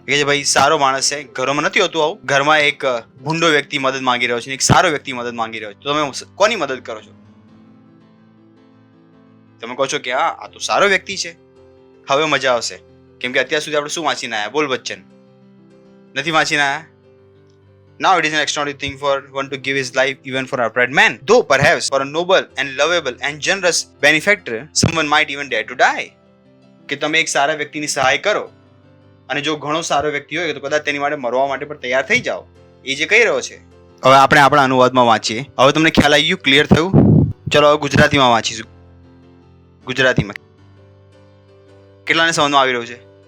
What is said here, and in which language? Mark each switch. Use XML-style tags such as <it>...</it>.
<gu>કે ભાઈ સારો માણસ છે, ઘરોમાં નથી હોતું આવું, ઘરમાં એક ભૂંડો વ્યક્તિ મદદ માંગી રહ્યો છે, એક સારો વ્યક્તિ મદદ માંગી રહ્યો છે, તો તમે કોની મદદ કરો છો? તમે કહો છો કે હા આ તો સારો વ્યક્તિ છે. હવે મજા આવશે, કેમ કે અત્યાર સુધી આપણે શું વાંચીને આવ્યા? બોલ બચ્ચન. નથી વાંચીને આવ્યા?</gu> <en>Now it is an extraordinary thing for one to give his life even for an upright man. Though perhaps for a noble and lovable and generous benefactor, someone might even dare to die.</en> <gu>કે તમે એક સારા વ્યક્તિની સહાય કરો, અને જો ઘણો સારો વ્યક્તિ હોય તો કદાચ તેની માટે મરવા માટે પણ તૈયાર થઈ જાઓ. એ જે કહી રહ્યો છે. હવે આપણે આપણા અનુવાદમાં વાંચીએ. હવે તમને ખ્યાલ આવી ગયું? ક્લિયર થયું? ચલો હવે ગુજરાતીમાં વાંચીશું. ગુજરાતીમાં કેટલાને સમજમાં આવી રહ્યું છે?</gu>